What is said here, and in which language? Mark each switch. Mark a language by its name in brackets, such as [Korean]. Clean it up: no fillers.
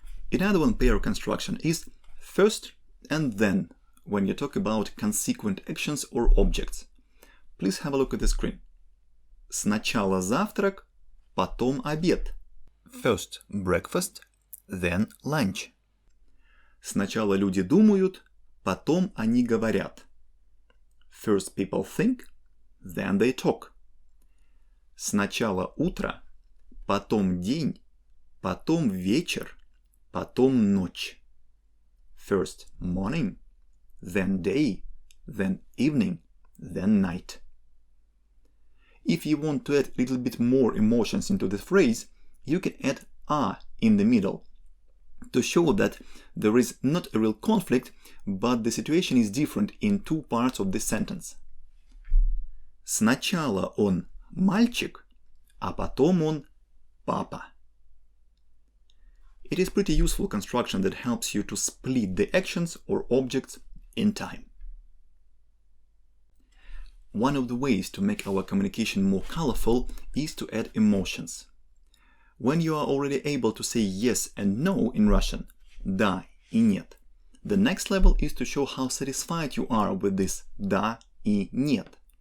[English] Another one pair construction is first and then when you talk about consequent actions or objects. Please have a look at the screen. [Russian] Сначала завтрак, потом обед. [English] First breakfast, then lunch. [Russian] Сначала люди думают, потом они говорят. [English] First people think, then they talk. [Russian] Сначала утро, потом день, потом вечер, потом ночь. [English] First morning, then day, then evening, then night. If you want to add a little bit more emotions into the phrase, you can add "a" in the middle to show that there is not a real conflict, but the situation is different in two parts of this sentence. [Russian] Сначала он мальчик, а потом он папа. [English] It is pretty useful construction that helps you to split the actions or objects in time. One of the ways to make our communication more colorful is to add emotions. When you are already able to say yes and no in Russian, [Russian] да и нет, [English] the next level is to show how satisfied you are with this да и нет.